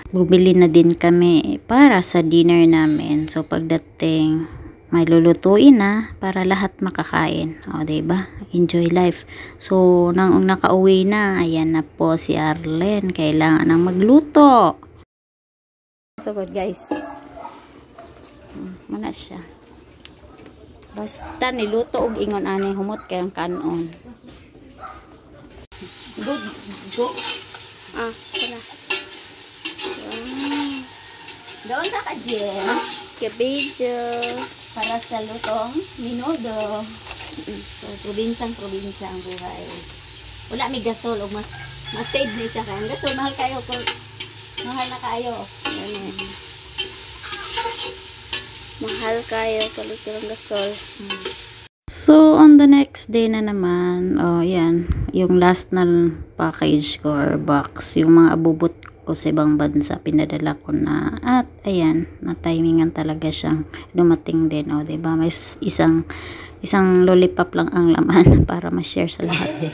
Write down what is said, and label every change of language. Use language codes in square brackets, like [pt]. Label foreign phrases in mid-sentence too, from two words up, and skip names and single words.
[tl] Bumili na din kami para sa dinner namin. So, pagdating, may lulutuin na para lahat makakain. O, diba? [en] Enjoy life. [tl] So, nang nakauwi na, ayan na po si Arlen. Kailangan nang magluto. [en] So good, [tl] guys. Mana siya. [ceb] Basta niluto og ingon ani humot kay ang kanon. [en] Good. Go. [tl] Wala. Doon sa kajen. Cabbage. Para sa lutong minudo. So, probinsya ang buhay. [ceb] Wala may gasol o mas save ni siya kaya. Ang gasol mahal kayo po. Mahal na kayo. Mahal kayo palit ng gasol. [tl] So, [en] on the next day [tl] na naman, yan, yung last na package ko or box, yung mga abubot ko sa ibang bansa, pinadala ko na, at ayan, na-timingan talaga siyang dumating din, diba? May isang lollipop lang ang laman para ma-share sa lahat.